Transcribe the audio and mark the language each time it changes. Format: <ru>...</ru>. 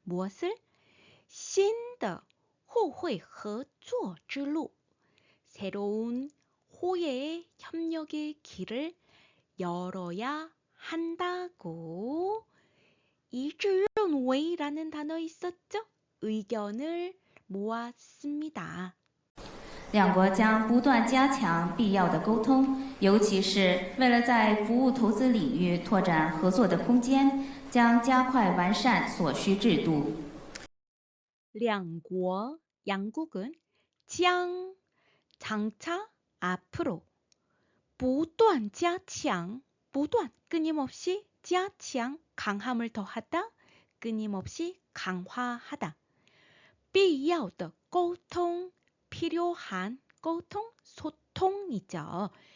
<ko>무엇을?</ko> <zh>新的互惠合作之路.</zh> <ko>새로운 호혜의 협력의 길을 열어야 한다고. 이致认为라는 단어 있었죠? 의견을 모았습니다.</ko> <zh>两国将不断加强必要的沟通，尤其是为了在服务投资领域拓展合作的空间，将加快完善所需制度。</zh> <ko>两国 양국은 将 장차 앞으로 不断加强 不断 끊임없이 加强 강함을 더하다 끊임없이 강화하다</ko> <zh>必要的沟通</zh> <ko>필요한 沟通 소통이죠.</ko>